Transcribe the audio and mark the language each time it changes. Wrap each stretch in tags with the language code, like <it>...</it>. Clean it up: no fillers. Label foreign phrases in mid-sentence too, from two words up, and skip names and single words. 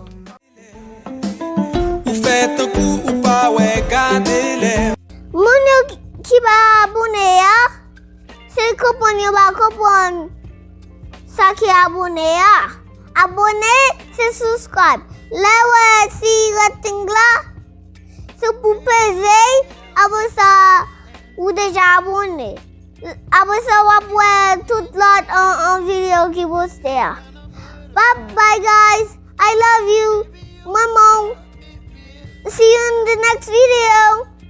<ht>Moun yo ki ba abone ya, se kopon yo ba kopon sa ki abone ya. Abone, se subscribe. Lewe si rating la, se pou peze, apre sa ou deja abone. Apre sa wap wè tout lot an video ki poste ya.</ht> <en>Bye guys, I love you. Maman. See you in the next video.</en>